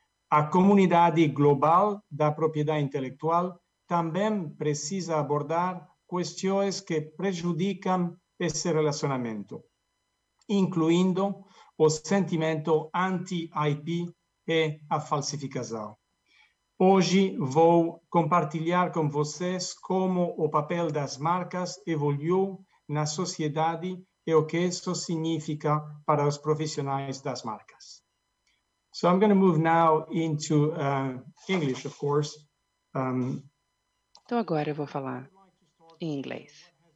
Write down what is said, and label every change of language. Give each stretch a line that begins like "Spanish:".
Portuguese: A comunidade global da propriedade intelectual também precisa abordar questões que prejudicam esse relacionamento, incluindo o sentimento anti-IP e a falsificação. Hoje vou compartilhar com vocês como o papel das marcas evoluiu na sociedade e o que isso significa para os profissionais das marcas.
English: So I'm going to move now into English, of course.
Portuguese: Então agora eu vou falar em inglês.